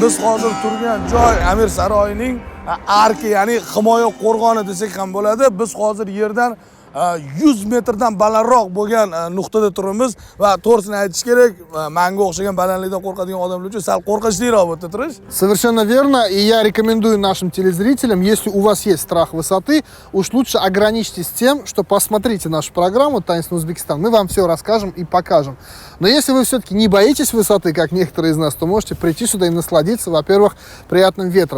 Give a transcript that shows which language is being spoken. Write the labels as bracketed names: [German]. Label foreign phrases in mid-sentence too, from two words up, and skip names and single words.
[Uzbek] biz hozir turgan joy Amir saroyining arki, ya'ni himoya qo'rg'oni desak ham bo'ladi. Biz hozir yerdan 100 metrdan balandroq bo'lgan nuqtada turibmiz va to'g'risini aytish kerak, menga o'xshagan balandlikdan qo'rqadigan odamlar uchun sal qo'rqinchliroq bu yerda turish. [Russian] Совершенно верно, и я рекомендую нашим телезрителям, если у вас есть страх высоты, уж лучше ограничьтесь тем, что посмотрите нашу программу «Таинственный Узбекистан», мы вам все расскажем и покажем. Но если вы все-таки не боитесь высоты, как некоторые из нас, то можете прийти сюда и насладиться, во-первых, приятным ветром.